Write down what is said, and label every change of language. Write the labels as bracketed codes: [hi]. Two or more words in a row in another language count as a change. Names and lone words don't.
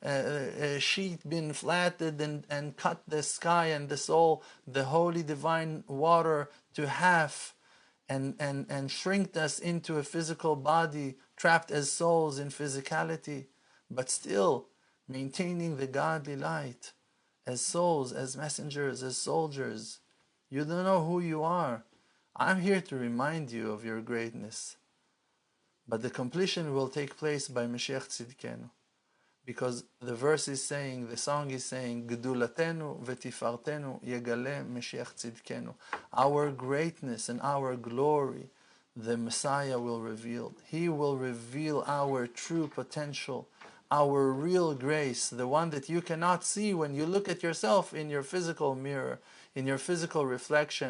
[en] sheet been flattened and cut the sky and the soul, the holy divine water, to half, and shrinked us into a physical body, trapped as souls in physicality, but still maintaining the godly light, as souls, as messengers, as soldiers. You don't know who you are. I'm here to remind you of your greatness. But the completion will take place by [he] משיח צדקנו. [en] Because the verse is saying, the song is saying, [he] גדולתנו ותפארתנו יגלה משיח צדקנו. [en] Our greatness and our glory, the Messiah will reveal. He will reveal our true potential, our real grace, the one that you cannot see when you look at yourself in your physical mirror, in your physical reflection.